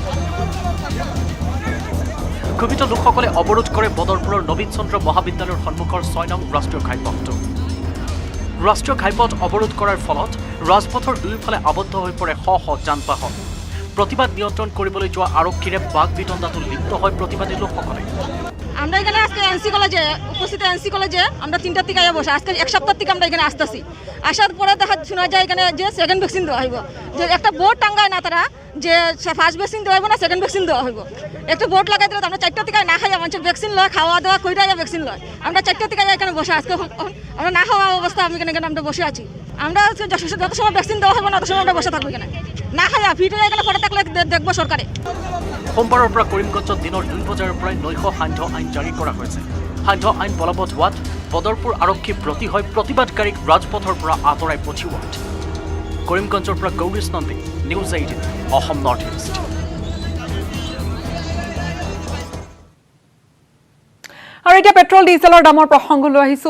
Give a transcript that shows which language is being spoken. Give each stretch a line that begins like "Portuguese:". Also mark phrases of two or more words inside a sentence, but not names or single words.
Assamese: ক্ষোভিত লোকসকলে অৱৰোধ কৰে বদৰপুৰৰ নবীন চন্দ্ৰ মহাবিদ্যালয়ৰ সন্মুখৰ ৬ নং ৰাষ্ট্ৰীয় ঘাইপথটো। ৰাষ্ট্ৰীয় ঘাইপথ অৱৰোধ কৰাৰ ফলত ৰাজপথৰ দুয়োফালে আবদ্ধ হৈ পৰে শ শ যান বাহন। প্ৰতিবাদ নিয়ন্ত্ৰণ কৰিবলৈ যোৱা আৰক্ষীৰে বাঘ বিতণ্ডাটো লিপ্ত হয় প্ৰতিবাদী লোকসকলে।
Bangla: আমরা এখানে আজকে এনসি কলেজে উপস্থিত এনসি কলেজে আমরা 3টার থেকে বসে আজকে এক সপ্তাহ থেকে আমরা এখানে আসতেছি। আসার পরে দেখা শোনা যায় এখানে যে
English: second vaccine
Bangla: দেওয়া হইব, যে একটা বোর্ড টাঙ্গায় না তারা যে
English: first vaccine
Bangla: দেওয়া হইব না
English: second vaccine
Bangla: দেওয়া হইব। একটা বোর্ড লাগাই দিলে আমরা 4টা থেকে না খাইয়া মানুষের ভ্যাকসিন লয়, খাওয়া দাওয়া কইরা ভ্যাকসিন লয়। আমরা 4টা থেকে এখানে বসে আজকে আমরা না খাওয়া অবস্থা আমি এখানে আমরা বসে আছি। আমরা যত সময় ভ্যাকসিন দেওয়া হবে না তত সময় আমরা বসে থাকবো এখানে না খাইয়া ভিতরে এখানে পড়ে থাকলে দেখবো সরকারে।
Assamese: সোমবাৰৰ পৰা কৰিমগঞ্জত দিনৰ 2 বজাৰ পৰাই নৈশ সান্ধ্য আইন জাৰি কৰা হৈছে। সান্ধ্য আইন বলবৎ হোৱাত বদৰপুৰ আৰক্ষী ব্ৰতী হৈ প্ৰতিবাদকাৰীক ৰাজপথৰ পৰা আঁতৰাই পঠিওৱাত। কৰিমগঞ্জৰ পৰা গৌৰীশ নন্দী, নিউজ 18 অসম নৰ্থ ইষ্ট। আৰু এতিয়া পেট্ৰল ডিজেলৰ দামৰ প্ৰসংগ লৈ আহিছো।